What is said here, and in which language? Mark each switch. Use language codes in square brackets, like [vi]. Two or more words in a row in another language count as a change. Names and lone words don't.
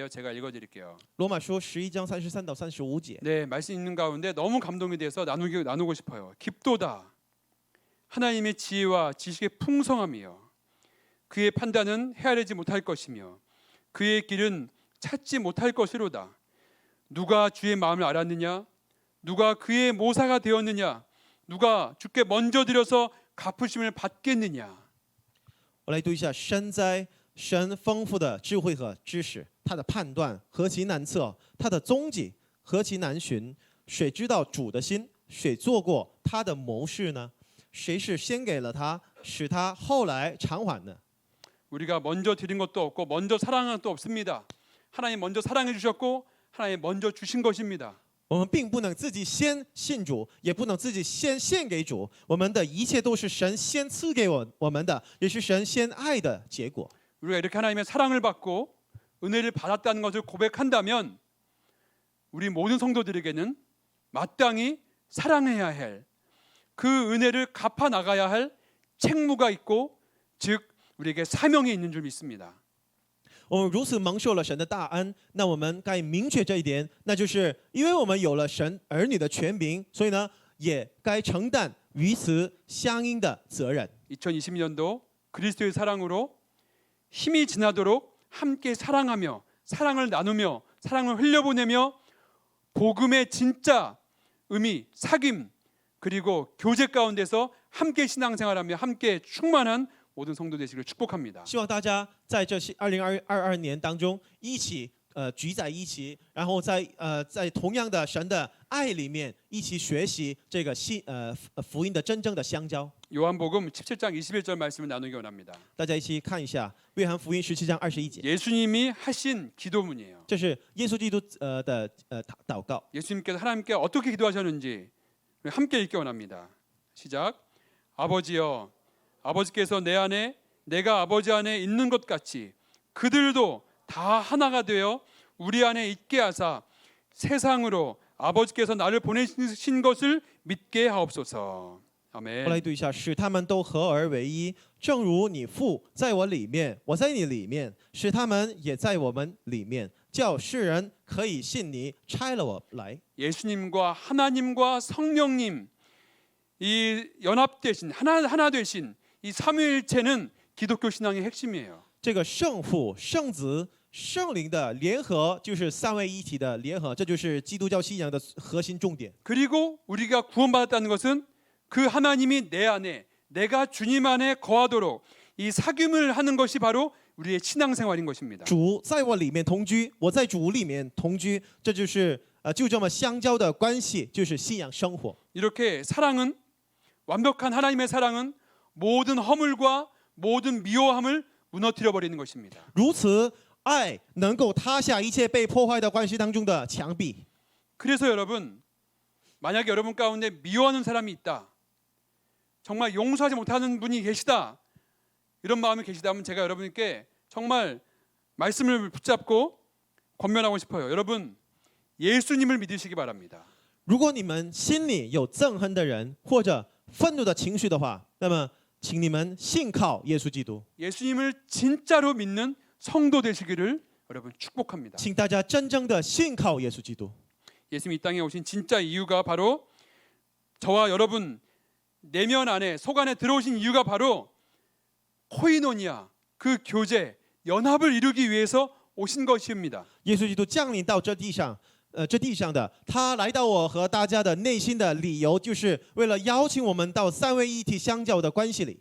[ko] 제가 읽어드릴게요. [zh] 罗马书11章33到35节。 [ko] 네, 말씀 있는 가운데 너무 감동이 돼서 나누고 싶어요. 깊도다. 하나님의 지혜와 지식의 풍성함이요. 그의 판단은 헤아리지 못할 것이며 그의 길은 찾지 못할 것이로다. 누가 주의 마음을 알았느냐? 누가 그의 모사가 되었느냐? 누가 주께 먼저 드려서 갚으심을 받겠느냐? [zh] 我来读一下：深哉，神丰富的智慧和知识，他的判断何其难测，他的踪迹何其难寻。谁知道主的心？谁做过他的谋士呢？谁是先给了他，使他后来偿还呢？ [ko] 우리가 먼저 드린 것도 없고 먼저 사랑한 것도 없습니다. 하나님 먼저 사랑해 주셨고 하나님 먼저 주신 것입니다. [zh] 我们并不能自己先信主，也不能自己先献给主。我们的一切都是神先赐给我们的，也是神先爱的结果。 [ko] 우리가 이렇게 하나님의 사랑을 받고 은혜를 받았다는 것을 고백한다면 우리 모든 성도들에게는 마땅히 사랑해야 할 그 은혜를 갚아 나가야 할 책무가 있고 즉 우리에게 사명이 있는 줄 믿습니다. [zh] 我们如此蒙受了神的大恩，那我们该明确这一点，那就是因为我们有了神儿女的权柄，所以呢，也该承担与此相应的责任。 [ko] 2020년도 그리스도의 사랑으로 힘이 지나도록 함께 사랑하며 사랑을 나누며 사랑을 흘려보내며 복음의 진짜 의미, 사귐 그리고 교제 가운데서 함께 신앙생활하며 함께 충만한 모든 성도 되시기를 축복합니다. [zh] 希望大家在这2022年当中一起聚在一起，然后在同样的神的爱里面一起学习这个福音的真正的相交。 [ko] 요한복음 17장 21절 말씀을 나누기 원합니다. [zh] 大家一起看一下约翰福音17章21节， [ko] 예수님이 하신 기도문이에요. [zh] 这是耶稣基督的祷告。 [ko] 예수님께서 하나님께 어떻게 기도하셨는지 우리 함께 읽기 원합니다. 시작. 아버지여, 아버지께서 내 안에 내가 아버지 안에 있는 것 같이 그들도 다 하나가 되어 우리 안에 있게 하사 세상으로 아버지께서 나를 보내신 것을 믿게 하옵소서. [zh] 后来 [ko] 아멘. [zh] 读一下，使他们都合而为一，正如你父在我里面，我在你里面，使他们也在我们里面，叫世人可以信你差了我来。 [ko] 예수님과 하나님과 성령님 이 연합되신 하나 되신 이 삼위일체는 기독교 신앙의 핵심이에요. [zh] 这个圣父、圣子、圣灵的联合，就是三位一体的联合，这就是基督教信仰的核心重点。 [ko] 그리고 우리가 구원받았다는 것은 그 하나님이 내 안에, 내가 주님 안에 거하도록 이 사귐을 하는 것이 바로 우리의 신앙생활인 것입니다. [zh] 主在我里面同居，我在主里面同居，这就是就这么相交的关系，就是信仰生活。 [ko] 이렇게 사랑은, 완벽한 하나님의 사랑은 모든 허물과 모든 미워함을 무너뜨려 버리는 것입니다. [zh] 如此，爱能够塌下一切被破坏的关系当中的墙壁。 [ko] 그래서 여러분, 만약에 여러분 가운데 미워하는 사람이 있다, 정말 용서하지 못하는 분이 계시다, 이런 마음이 계시다면 제가 여러분께 정말 말씀을 붙잡고 권면하고 싶어요. 여러분, 예수님을 믿으시기 바랍니다. [zh] 如果你们心里有憎恨的人或者愤怒的情绪的话，那么请你们信靠耶稣基督， [ko] 예수님을 진짜로 믿는 성도 되시기를 여러분 축복합니다. [zh] 请大家真正的信靠耶稣基督。 [ko] 예수님이 이 땅에 오신 진짜 이유가 바로 저와 여러분 내면 안에, 속 안에 들어오신 이유가 바로 코이노니아, 그 교제, 연합을 이루기 위해서 오신 것입니다. [zh] 耶稣基督降临到这地上，这地上的他来到我和大家的内心的理由，就是为了邀请我们到三位一体相交的关系里。